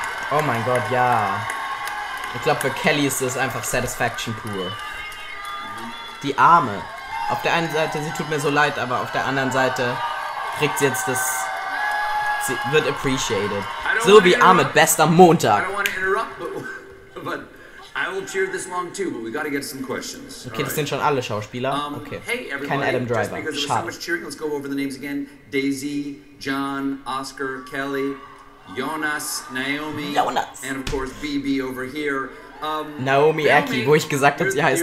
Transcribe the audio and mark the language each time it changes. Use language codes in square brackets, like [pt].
[de] Oh mein Gott, ja. Ich glaube, für Kelly ist das einfach Satisfaction pur. Die Arme. Auf der einen Seite, sie tut mir so leid, aber auf der anderen Seite kriegt sie jetzt das... Sie wird appreciated. So wie Ahmed Best am Montag. [en] I don't want to interrupt, but I will cheer this long too, but we got to get some questions. [de] Okay, das sind schon alle Schauspieler. Okay. [en] Hey everybody, [de] Kein Adam [en] just [de] Driver. [en] because there was so [de] Schade. [en] much cheering, let's go over the names again. Daisy, John, Oscar, Kelly, Jonas, Naomi, Jonas. and of course BB over here. [de] Naomi Aki, wo ich gesagt habe, sie heißt